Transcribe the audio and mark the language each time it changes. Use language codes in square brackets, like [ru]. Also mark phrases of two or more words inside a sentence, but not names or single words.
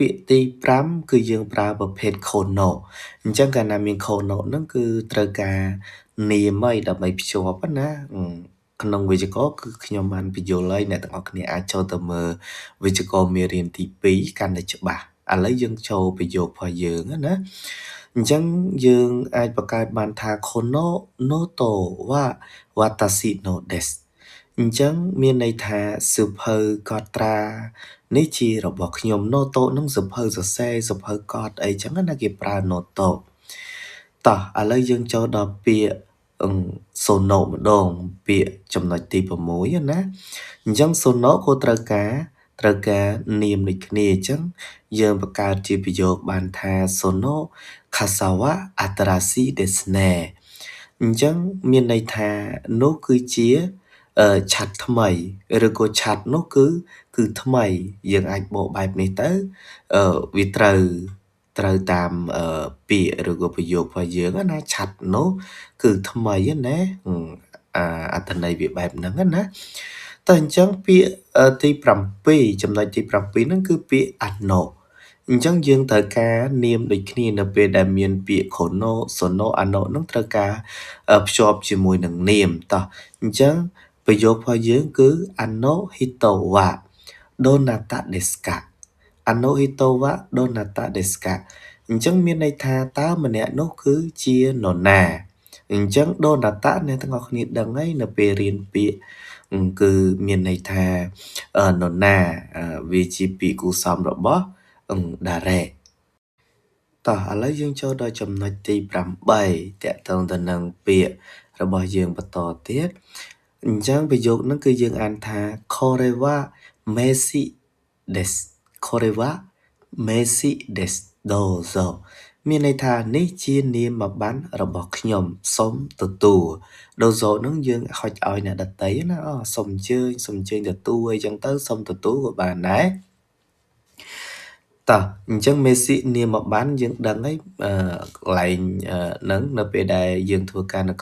[km] ក្យទី5គឺយើងប្រើប្រភេទ kono អញ្ចឹងកាលណាមាន kono ហ្នឹងគឺត្រូវការនាមអីដើម្បីភ្ជាប់ណាក្នុងវេយ្យា ករណ៍គឺខ្ញុំបានបញ្យល់ហើយអ្នកទាំងអស់គ្នាអាចចូលទៅមើលវេយ្យាករណ៍មេរៀនទី2កាន់តែច្បាស់ឥឡូវយើងចូលប្រយោគរបស់យើងណាអញ្ចឹងយើងអាចបង្កើតបានថា [ja] このノートは私のです [km] អញ្ចឹងមានន័យថាសៀវភៅកត់ត្រានេះជារបស់ខ្ញុំ note នឹងសៀវភៅសរសេរសៀវភៅកត់អីចឹងណាគេប្រើ note តោះឥឡូវយើងចូលដល់ពាក្យ sono ម្ដងពាក្យចំណុចទី6ណាអញ្ចឹង sono ក៏ត្រូវការនាមដូចគ្នាអញ្ចឹងយើងបង្កើតជាប្រយោគបានថា [ja] その傘は新しいですね [km] អញ្ចឹងមានន័យថានោះគឺជាឆ័ត្រថ្មីឬក៏ឆ័ត្រនោះគឺថ្មីយើងអាចបកបែបនេះទៅវាត្រូវតាមពា ក្យឬក៏ប្រយោគរបស់យើងណាឆ័ត្រនោះគឺថ្មីណាអត្ថន័យវាបែបហ្នឹងណាតែអញ្ចឹងពាក្យទី7ចំណុចទី7ហ្នឹងគឺពាក្យ ano អញ្ចឹងយើងត្រូវការនាមដូចគ្នានៅពេលដែលមាន ពាក្យ [ja] この その あの [km] ហ្នឹងត្រូវការភ្ជាប់ជាមួយនឹងនាមតោះអញ្ចឹងប្រយោគរបស់យើងគឺ [ja] あの人はどなたですかあの人はどなたですか [km] អ ញ្ចឹងមានន័យថាតើម្នាក់នោះគឺជានរណាអញ្ចឹង donata អ្នកទាំងអស់គ្នាដឹងហើយនៅពេលរៀនពាក្យគឺមាន ន័យថានរណាវាជាពាក្យគូរសមរបស់direct តោះឥឡូវយើងចូលដល់ចំណុចទី 8តាក់ទងទៅនឹងពាក្យរបស់យើងបន្តទៀតអញ្ចឹងប្រយោគហ្នឹងគឺយើងអានថា [ja] これは名刺ですこれは名刺ですどうぞ [km] មានន័យថានេះជានាមប័ណ្ណរបស់ខ្ញុំសូមទទួល dozo ហ្នឹងយើងហុចឲ្យអ្នកដតីណាសូមអញ្ជើញទទួលអីចឹងទៅសូមទទួលក៏បានដែរ តោះអញ្ចឹងមេស៊ីនាមប័ណ្ណយើងដឹងហើយកន្លែងហ្នឹងនៅពេលដែលយើងធ្វើការនៅ